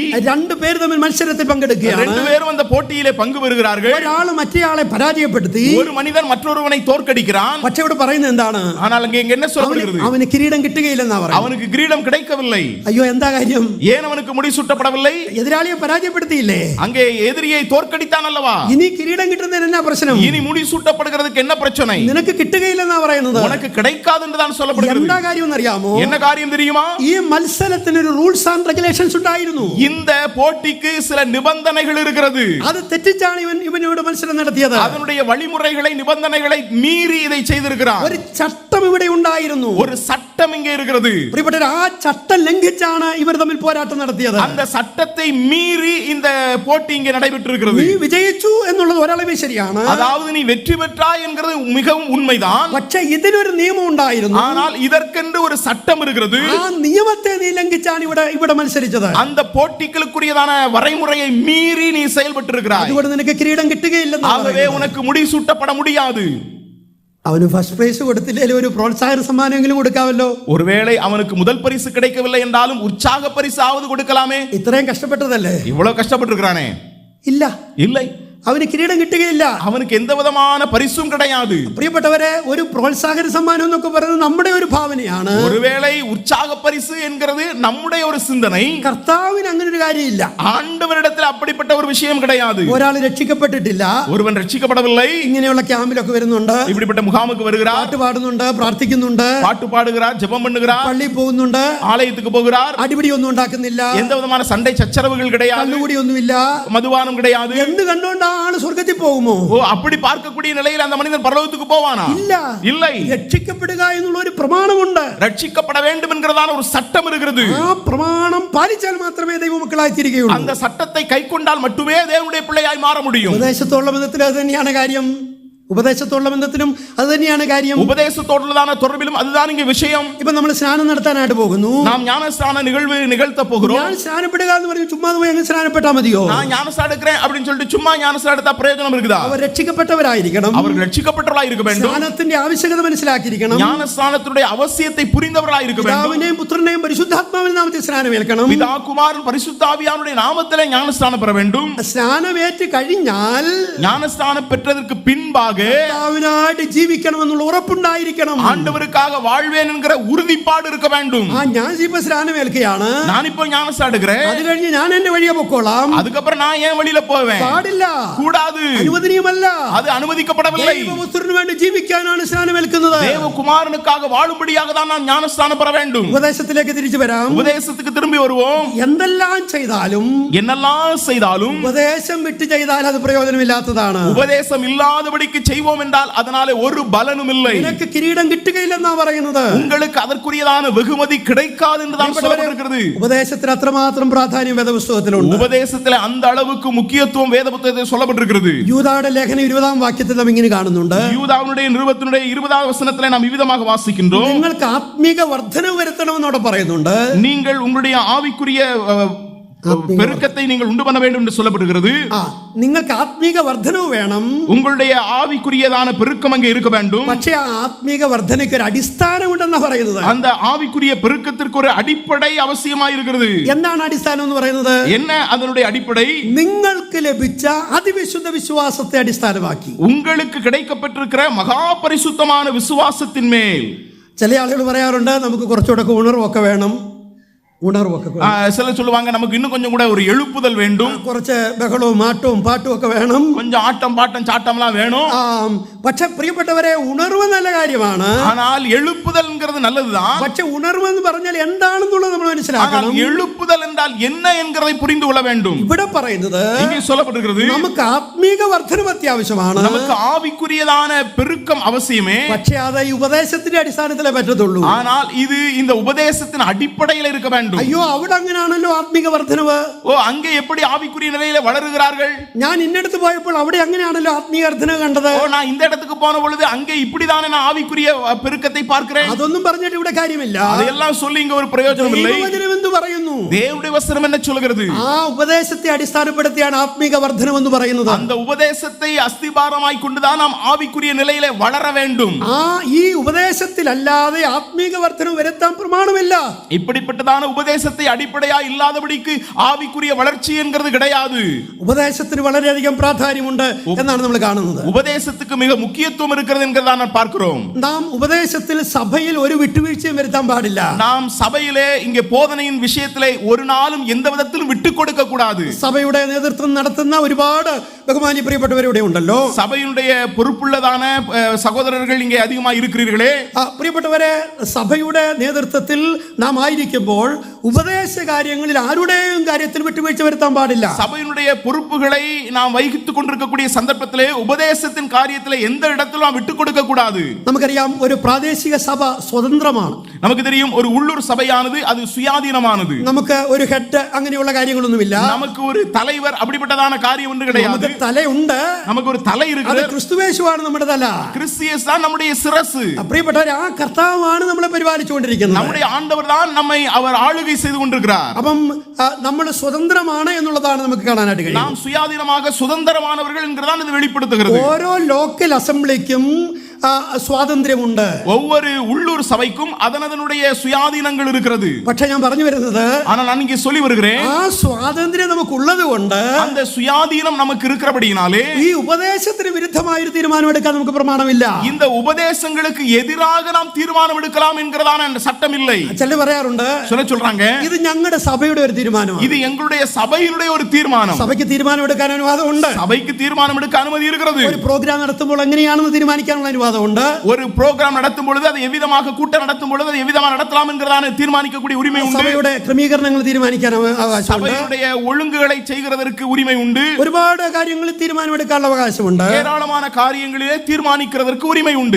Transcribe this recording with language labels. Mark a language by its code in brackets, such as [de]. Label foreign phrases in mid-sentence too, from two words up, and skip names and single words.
[ml] രണ്ടു പേര് തമ്മിൽ മത്സരത്തിൽ പങ്കെടുക്കുകയാണ്. [ta] ரெண்டு பேரும் அந்த போட்டியிலே பங்கு பெறுகிறார்கள். [ml] ഒരാൾ മറ്റേയാളെ പരാജയപ്പെടുത്തി, [ta] ஒரு மனிதன் மற்றொருவனை தோற்கடிக்கிறான். [ml] പക്ഷേ ഇവിടെ പറയുന്നത് എന്താണ്? [ta] ஆனால் அங்கே என்ன சொல்லப்படுகிறது? [ml] അവന് കിരീടം കിട്ടുകയില്ലെന്നാ പറയുന്നത്. [ta] அவனுக்கு கிரீடம் கிடைக்கவில்லை. [ml] അയ്യോ, എന്താ കാര്യം? [ta] ஏன் அவனுக்கு முடிசூட்டப்படவில்லை? [ml] എതിരാളിയെ പരാജയപ്പെടുത്തിയില്ലേ? [ta] அங்கே எதிரியை தோற்கடித்தான் அல்லவா? [ml] ഇനി കിരീടം കിട്ടുന്നതിന് എന്നാ പ്രശ്നം? [ta] இனி முடிசூட்டப்படுகிறதுக்கு என்ன பிரச்சனை? [ml] നിനക്ക് കിട്ടുകയില്ലെന്നാ പറയുന്നത്. [ta] உனக்கு கிடைக்காது என்றுதான் சொல்லப்படுகிறது. [ml] എന്താ കാര്യം എന്നറിയാമോ? [ta] என்ன காரியம் தெரியுமா? [ml] ഈ മത്സരത്തിന് ഒരു [en] rules and regulations [ml] ഉണ്ടായിരുന്നു. [ta] இந்த போட்டிக்கு சில நிபந்தனைகள் இருக்கிறது. [ml] അത് തെറ്റിച്ചാണ് ഇവനോട് മത്സരം നടത്തിയത്. [ta] அதனுடைய வழிமுறைகளை நிபந்தனைகளை மீறி இதை செய்திருக்கிறார். [ml] ഒരു ചട്ടം ഇവിടെ ഉണ്ടായിരുന്നു. [ta] ஒரு சட்டம் இங்கே இருக்கிறது. [ml] പ്രിയപ്പെട്ടവരെ, ആ ചട്ടം ലംഘിച്ചാണ് ഇവർ തമ്മിൽ പോരാട്ടം നടത്തിയത്. [ta] அந்த சட்டத்தை மீறி இந்த போட்டி இங்கே நடைபெற்றிருக்கிறது. [ml] നീ വിജയിച്ചു എന്നുള്ളത് ഒരളവ് ശരിയാണ്. [ta] அதாவது நீ வெற்றி பெற்றாய் என்கிறது மிகவும் உண்மைதான். [ml] പക്ഷേ ഇതിനൊരു നിയമം ഉണ്ടായിരുന്നു. [ta] ஆனால் இதற்கென்று ஒரு சட்டம் இருக்கிறது. [ml] ആ നിയമത്തെ നീ ലംഘിച്ചാണ് ഇവിടെ മത്സരിച്ചത്. [ta] அந்த போட்டிகளுக்குரியதான வரைமுறையை மீறி நீ செயல்பட்டிருக்கிறாய். [ml] അതുകൊണ്ട് നിനക്ക് കിരീടം കിട്ടുകയില്ലെന്ന്. [ta] ஆகவே உனக்கு முடிசூட்டப்பட முடியாது. [ml] അവന് [en] first prize [ml] കൊടുത്തില്ലെങ്കിൽ ഒരു പ്രോത്സാഹന സമ്മാനമെങ്കിലും കൊടുക്കാമല്ലോ. [ta] ஒருவேளை அவனுக்கு முதல் பரிசு கிடைக்கவில்லை என்றாலும் உற்சாக பரிசாவது கொடுக்கலாமே. [ml] ഇത്രയും കഷ്ടപ്പെട്ടതല്ലേ? [ta] இவ்வளவு கஷ்டப்பட்டிருக்கிறானே. [ml] ഇല്ല, [ta] இல்லை, [ml] അവന് കിരീടം കിട്ടുകയില്ല. [ta] அவனுக்கு எந்த விதமான பரிசும் கிடையாது. [ml] പ്രിയപ്പെട്ടവരെ, ഒരു പ്രോത്സാഹന സമ്മാനം എന്നൊക്കെ പറയുന്നത് നമ്മുടെ ഒരു ഭാവനയാണ്. [ta] ஒருவேளை உற்சாக பரிசு என்கிறது நம்முடைய ஒரு சிந்தனை. [ml] കർത്താവിന് അങ്ങനെ ഒരു കാര്യമില്ല. [ta] ஆண்டவரிடத்தில் அப்படிப்பட்ட ஒரு விஷயம் கிடையாது. [ml] ഒരാൾ രക്ഷിക്കപ്പെട്ടിട്ടില്ല, [ta] ஒருவன் ரட்சிக்கப்படவில்லை, [ml] ഇങ്ങനെയുള്ള ക്യാമ്പിലൊക്കെ വരുന്നുണ്ട്, [ta] இப்படிப்பட்ட முகாமுக்கு வருகிறார், [ml] പാട്ട് പാടുന്നുണ്ട്, പ്രാർത്ഥിക്കുന്നുണ്ട്, [ta] பாட்டு பாடுகிறார், ஜெபம் பண்ணுகிறார், [ml] പള്ളിയിൽ പോകുന്നുണ്ട്, [ta] ஆலயத்துக்கு போகிறார், [ml] അടിപിടി ഒന്നും ഉണ്ടാക്കുന്നില്ല, [ta] எந்த விதமான சண்டை சச்சரவுகள் கிடையாது, [ml] കള്ളുകൂടി ഒന്നുമില്ല, [ta] மதுபானம் கிடையாது. [ml] എന്ത് കണ്ടുകൊണ്ട് ആ ആള് സ്വർഗത്തിൽ പോകുമോ? [ta] ஓ, அப்படி பார்க்கக்கூடிய நிலையில் அந்த மனிதன் பரலோகத்துக்கு போவானா? [ml] ഇല്ല. [ta] இல்லை. [ml] രക്ഷിക്കപ്പെടുക എന്നുള്ള ഒരു പ്രമാണമുണ്ട്. [ta] ரட்சிக்கப்பட வேண்டும் என்கிறதான ஒரு சட்டம் இருக்கிறது. [ml] ആ പ്രമാണം പാലിച്ചാൽ മാത്രമേ ദൈവമക്കളായി തീരുകയുള്ളൂ. [ta] அந்த சட்டத்தை கைக்கொண்டால் மட்டுமே தேவனுடைய பிள்ளையாய் மாற முடியும். [ml] ഉപദേശത്തോടുള്ള ബന്ധത്തിൽ അത് തന്നെയാണ് കാര്യം. ഉപദേശത്തോടുള്ള ബന്ധത്തിലും അത് തന്നെയാണ് കാര്യം. [ta] உபதேசத்தோடுള്ളதான தொடர்பிலும் அதுதான் இங்கே விஷயம். [ml] ഇപ്പൊ നമ്മൾ സ്നാനം നടത്താനായിട്ട് പോകുന്നു. [ta] நாம் ஞானஸ்நான நிகழ்வு நிகழ்த்த போகிறோம். [ml] ഞാൻ സ്നാനപ്പെടുക എന്ന് പറഞ്ഞ് ചുമ്മാ പോയി അങ്ങ് സ്നാനപ്പെട്ടാ മതിയോ? [ta] நான் ஞானஸ்நானம் எடுக்கிறேன் அப்படின்னு சொல்லிட்டு சும்மா ஞானஸ்நானம் எடுத்தா பிரயோஜனம் இருக்குதா? [ml] അവർ രക്ഷിക്കപ്പെട്ടവരായിരിക്കണം. [ta] அவர்கள் ரட்சிக்கப்பட்டவர்களாய் இருக்க வேண்டும். [ml] സ്നാനത്തിന്റെ ആവശ്യകത മനസ്സിലാക്കിയിരിക്കണം. [ta] ஞானஸ்நானத்தினுடைய அவசியத்தை புரிந்தவர்களாய் இருக்க வேண்டும். [ml] പിതാവിനെയും പുത്രനെയും പരിശുദ്ധാത്മാവിന്റെ നാമത്തിൽ സ്നാനമേൽക്കണം. [ta] பிதா குமாரன் பரிசுத்த ஆவியானுடைய நாமத்திலே ஞானஸ்நானம் பெற வேண்டும். [ml] സ്നാനമേറ്റ് കഴിഞ്ഞാൽ [ta] ஞானஸ்நானம் பெற்றதற்கு பின்பாக [ml] കർത്താവിനായിട്ട് ജീവിക്കണമെന്നുള്ള ഉറപ്പുണ്ടായിരിക്കണം. [ta] ஆண்டவருக்காக வாழ்வேன் என்கிற உறுதிப்பாடு இருக்க வேண்டும். [ml] ഞാൻ ഇപ്പൊ സ്നാനമേൽക്കുകയാണ്, [ta] நான் இப்போ ஞானஸ்நானம் எடுக்கிறேன், [ml] അത് കഴിഞ്ഞ് ഞാൻ എന്റെ വഴിയെ പൊക്കോളാം. [ta] அதுக்கப்புறம் நான் ஏன் வழியில போவேன்? [ml] പാടില്ല, [ta] கூடாது, [ml] അനുവദനീയമല്ല. [ta] அது அனுமதிக்கப்படவில்லை. [ml] ദൈവപുത്രന് വേണ്ടി ജീവിക്കാനാണ് സ്നാനമേൽക്കുന്നത്. [ta] தேவகுமாரனுக்காக வாழும்படியாக தான் நான் ஞானஸ்நானம் பெற வேண்டும். [ml] ഉപദേശത്തിലേക്ക് തിരിച്ചു വരാം. [ta] உபதேசத்துக்கு திரும்பி வருவோம். [ml] എന്തെല്ലാം ചെയ്താലും [ta] என்னெல்லாம் செய்தாலும் [ml] ഉപദേശം വിട്ട് ചെയ്താൽ അത് പ്രയോജനമില്ലാത്തതാണ്. [ta] உபதேசம் இல்லாதபடிக்கு செய்வோம் என்றால் அதனாலே ஒரு பலனும் இல்லை. [ml] നിനക്ക് കിരീടം കിട്ടുകയില്ലെന്നാ പറയുന്നത്. [ta] உங்களுக்கு அதற்குரியதான வெகுமதி கிடைக்காது என்று தான் சொல்லப்பட்டிருக்கிறது. [ml] ഉപദേശത്തിന് അത്രമാത്രം പ്രാധാന്യം വേദപുസ്തകത്തിലുണ്ട്. [ta] உபதேசத்திலே அந்த அளவுக்கு முக்கியத்துவம் வேத புத்தகத்தில் சொல்லப்பட்டிருக்கிறது. [ml] യൂദായുടെ ലേഖനം 20-ാം വാക്യത്തിൽ നാം ഇങ്ങനെ കാണുന്നുണ്ട്. [ta] யூதாவினுடைய நிருபத்தினுடைய 20வது வசனத்திலே நாம் விதமாக வாசிக்கின்றோம். [ml] നിങ്ങൾക്ക് ആത്മീക വർധനവ് വരുത്തണമെന്ന് അവിടെ പറയുന്നുണ്ട്. [ta] நீங்கள் உங்களுடைய ஆவிக்குரிய பெருக்கத்தை நீங்கள் உண்டு பண்ண வேண்டும் என்று சொல்லப்படுகிறது. [ml] നിങ്ങൾക്ക് ആത്മീക വർധനവ് വേണം, [ta] உங்களுடைய ஆவிக்குரியதான பெருக்கம் அங்கே இருக்க வேண்டும். [ml] പക്ഷേ ആ ആത്മീക വർധനയ്ക്ക് ഒരു അടിസ്ഥാനമുണ്ടെന്നാണ് പറയുന്നത്. [ta] அந்த ஆவிக்குரிய பெருக்கத்திற்கு ஒரு அடிப்படை அவசியമായി இருக்கிறது. [ml] എന്താണ് അടിസ്ഥാനം എന്ന് പറയുന്നത്? [ta] என்ன அதனுடைய அடிப்படை? [ml] നിങ്ങൾക്ക് ലഭിച്ച അതിവിശുദ്ധ വിശ്വാസത്തെ അടിസ്ഥാനമാക്കി [ta] உங்களுக்கு கிடைக்கப்பட்டிருக்கிற மகா பரிசுத்தமான விசுவாசத்தின் மேல். [ml] ചില ആളുകൾ പറയാറുണ്ട് നമുക്ക് കുറച്ചുകൂടെ ഉണർവൊക്കെ വേണം. [ta] சிலர் சொல்லுவாங்க நமக்கு இன்னும் கொஞ்சம் கூட ஒரு எழுப்புதல் வேண்டும், [ml] കുറച്ച് ബഹളവും ആട്ടവും പാട്ടും ഒക്കെ വേണം, [ta] கொஞ்சம் ஆட்டம் பாட்டம் சாட்டம்லாம் வேணும். [ml] പക്ഷെ പ്രിയപ്പെട്ടവരെ, ഉണർവ് നല്ല കാര്യമാണ്. [ta] ஆனால் எழுப்புதல்ங்கிறது நல்லதுதான். [ml] പക്ഷെ ഉണർവ് എന്ന് പറഞ്ഞാൽ എന്താണെന്നുള്ളത് നമ്മൾ മനസ്സിലാക്കണം. [ta] எழுப்புதல் என்றால் என்ன என்கிறதை புரிந்து கொள்ள வேண்டும். [ml] ഇവിടെ പറയുന്നത് [ta] இங்கே சொல்லப்பட்டிருக்கிறது [ml] നമുക്ക് ആത്മീക വർധനം അത്യാവശ്യമാണ്, [ta] நமக்கு ஆவிக்குரியதான பெருக்கம் அவசியமே. [ml] പക്ഷെ അത് ഈ ഉപദേശത്തിന്റെ അടിസ്ഥാനത്തിലേ പറ്റത്തുള്ളൂ. [ta] ஆனால் இது இந்த உபதேசத்தின் அடிப்படையில் இருக்க வேண்டும். [ml] അയ്യോ, അവിടെ അങ്ങനെയാണല്ലോ ആത്മീക വർധനവ്. [ta] ஓ, அங்கே எப்படி ஆவிக்குரிய நிலையில வளருகிறார்கள்? [ml] ഞാൻ ഇന്നടത്ത് പോയപ്പോൾ അവിടെ അങ്ങനെയാണല്ലോ ആത്മീക വർധനവ് കണ്ടത്. [ta] ஓ, நான் இந்த இடத்துக்கு போன பொழுது அங்கே இப்படிதானே நான் ஆவிக்குரிய பெருக்கத்தை பார்க்கிறேன். [ml] അതൊന്നും പറഞ്ഞിട്ട് ഇവിടെ കാര്യമില്ല. [ta] அதெல்லாம் சொல்லி இங்க ஒரு பிரயோஜனம் இல்லை. [ml] ദൈവവചനം എന്ത് പറയുന്നു? [ta] தேவனுடைய வசனம் என்ன சொல்கிறது? [ml] ആ ഉപദേശത്തെ അടിസ്ഥാനപ്പെടുത്തിയാണ് ആത്മീക വർധനം എന്ന് പറയുന്നത്. [ta] அந்த உபதேசத்தை அஸ்திபாரமாய் கொண்டுதான் நாம் ஆவிக்குரிய நிலையிலே வளர வேண்டும். [ml] ഈ ഉപദേശത്തിലല്ലാതെ ആത്മീക വർധനം വരുത്താൻ പ്രമാണമില്ല. [ta] இப்படிப்பட்டதான உபதேசத்தை அடிப்படையா இல்லாதபடிக்கு ஆவிக்குரிய வளர்ச்சி என்கிறது கிடையாது. [ml] ഉപദേശത്തിന് വളരെയധികം പ്രാധാന്യമുണ്ട് എന്നാണ് നമ്മൾ കാണുന്നത്. [ta] உபதேசத்துக்கு மிக முக்கியத்துவம் இருக்கிறது என்கிறத நாம் பார்க்கிறோம். [ml] നാം ഉപദേശത്തിൽ സഭയിൽ ഒരു വിട്ടുവീഴ്ചയും വരുത്താൻ പാടില്ല. [ta] நாம் சபையிலே இங்கே போதனையின் விஷயத்திலே ஒரு நாளும் எந்த விதத்திலும் விட்டு கொடுக்க கூடாது. [ml] സഭയുടെ നേതൃത്വം നടത്തുന്ന ഒരുപാട് ബഹുമാന്യ പ്രിയപ്പെട്ടവരുടെ ഉണ്ടല്ലോ. [ta] சபையினுடைய பொறுப்புள்ளதான சகோதரர்கள் இங்கே அதிகமாக இருக்கிறீர்களே. [ml] പ്രിയപ്പെട്ടവരെ, സഭയുടെ നേതൃത്വത്തിൽ നാം ആയിരിക്കുമ്പോൾ ഉപദേശ കാര്യങ്ങളിൽ ആരുടെയും കാര്യത്തിൽ വിട്ടുവീഴ്ച വരുത്താൻ പാടില്ല. [ta] சபையினுடைய பொறுப்புகளை நாம் வகித்துக் கொண்டிருக்கக்கூடிய சந்தர்ப்பத்திலே உபதேசத்தின் காரியத்திலே எந்த இடத்திலும் நாம் விட்டுக் கொடுக்க கூடாது. [ml] നമുക്കറിയാം, ഒരു പ്രാദേശിക സഭ സ്വതന്ത്രമാണ്. [ta] நமக்கு தெரியும், ஒரு உள்ளூர் சபையானது அது சுயாதீனமானது. [ml] നമുക്ക് ഒരു ഹെഡ് അങ്ങനെയുള്ള കാര്യങ്ങളൊന്നുമില്ല. [ta] நமக்கு ஒரு தலைவர் அப்படிப்பட்டதான காரியம் ஒன்று கிடையாது. [ml] തലയുണ്ട്, [ta] நமக்கு ஒரு தலை இருக்குது. [ml] ക്രിസ്തുവേശുവാണ് നമ്മുടെ തല. [ta] கிறிஸ்து தான் நம்முடைய சிரசு. [ml] പ്രിയപ്പെട്ടവരെ, ആ കർത്താവാണ് നമ്മളെ പരിപാലിച്ചുകൊണ്ടിരിക്കുന്നത്. [ta] நம்முடைய ஆண்டவர் தான் நம்மை அவர் ஆளுகை செய்து கொண்டிருக்கிறார். [ml] അപ്പം നമ്മൾ സ്വതന്ത്രമാണ് എന്നുള്ളതാണ് നമുക്ക് കാണാനായിട്ട് കഴിയും. [ta] நாம் சுயாதீனமாக சுதந்திரமானவர்கள் என்கிறதான் இது வெளிப்படுத்துகிறது. [ml] ഓരോ [en] local assembly [ml] സ്വാതന്ത്ര്യമുണ്ട്. [ta] ஒவ்வொரு உள்ளூர் சபைக்கும் அதனுடைய சுயாதீனங்கள் இருக்கிறது. [ml] പക്ഷെ ഞാൻ പറഞ്ഞു വരുന്നത്, [ta] ஆனால் நான் இங்கே சொல்லி வருகிறேன், [ml] ആ സ്വാതന്ത്ര്യം നമുക്ക് ഉള്ളത് കൊണ്ട്, [ta] அந்த சுயாதீனம் நமக்கு இருக்கிறபடியினாலே [ml] ഈ ഉപദേശത്തിന് വിരുദ്ധമായ ഒരു തീരുമാനം എടുക്കാൻ നമുക്ക് പ്രമാണമില്ല. [ta] இந்த உபதேசங்களுக்கு எதிராக நாம் தீர்மானம் எடுக்கலாம் என்கிறதான சட்டம் இல்லை. [ml] ചിലർ പറയാറുണ്ട്, [ta] சொல்றாங்க, [ml] ഇത് ഞങ്ങളുടെ സഭയുടെ ഒരു തീരുമാനമാണ്. [ta] இது எங்களுடைய சபையினுடைய ஒரு தீர்மானம். [ml] സഭയ്ക്ക് തീരുമാനം എടുക്കാൻ അനുവാദമുണ്ട്. [ta] சபைக்கு தீர்மானம் எடுக்க அனுமதி இருக்கிறது. [ml] ഒരു പ്രോഗ്രാം നടത്തുമ്പോൾ എങ്ങനെയാണെന്ന് തീരുമാനിക്കാനുള്ള അനുവാദമുണ്ട്. [ta] ஒரு ப்ரோகிராம் நடத்தும் பொழுது அதை எவ்விதமாக கூட்டம் நடத்தும் பொழுது அதை எவ்விதமாக நடத்தலாம் என்கிறதான தீர்மானிக்கக்கூடிய உரிமை உண்டு. [ml] സഭയുടെ ക്രമീകരണങ്ങൾ തീരുമാനിക്കാൻ അവകാശമുണ്ട്. [ta] சபையுடைய ஒழுங்குகளை செய்கிறதற்கு உரிமை உண்டு. [ml] ഒരുപാട് കാര്യങ്ങളിൽ തീരുമാനമെടുക്കാനുള്ള അവകാശമുണ്ട്. [ta] ஏராளமான காரியங்களிலே தீர்மானிக்கிறதற்கு உரிமை உண்டு.